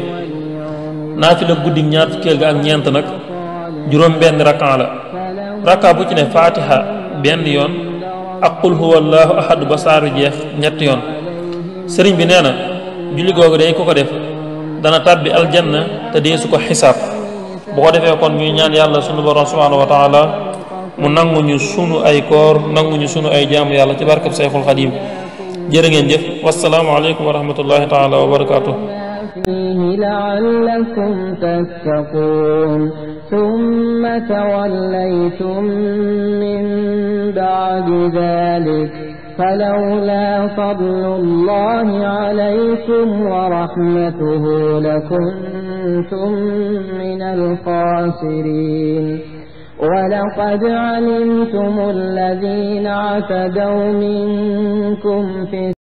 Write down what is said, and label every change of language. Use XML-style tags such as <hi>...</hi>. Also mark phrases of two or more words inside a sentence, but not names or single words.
<wo>naafila guddi ñaar fukkeel ga ak ñeent nag juróom benn rakka la rakka bu ci ne fatiha benn yoon ak</wo> <ar>قل هو الله أحد</ar> <wo>ba saaru jeex ñetti yoon sëriñ bi nee na julli googu day ko def dana tàbbi aljanna te dee su ko xisaab bu ko defee kon ñuy ñaan yàlla sunu borom</wo> <ar>سبحانه وتعالى</ar> <wo>mu nanguñu sunu ay koor nanguñu sunu ay jaamu yàlla ci barkab Sayxul Xadiim jërë ngeen jëf</wo> <ar>والسلام عليكم ورحمة الله تعالى وبركاته فيه لعلكم تتقون ثم توليتم من بعد ذلك فلولا فضل الله عليكم ورحمته لكنتم من الخاسرين ولقد علمتم الذين اعتدوا منكم في</ar>